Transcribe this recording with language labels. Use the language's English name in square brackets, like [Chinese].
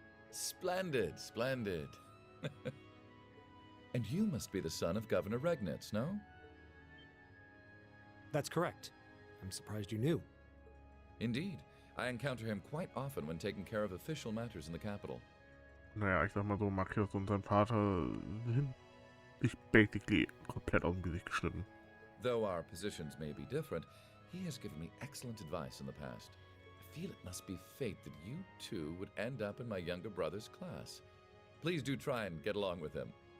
[English] Splendid, splendid. And you must be the son of Governor Regnitz, no? That's correct. I'm surprised you knew. Indeed. I encounter him quite often when taking care of official matters in the capital. [German] Naja, ich sag mal so, Marquez und sein Vater sind sich basically komplett aus dem Gesicht geschnitten. [English] Though our positions may be different, he has given me excellent advice in the past. I feel it must be fate that you two would end up in my younger brother's class. Please do try and get along with him.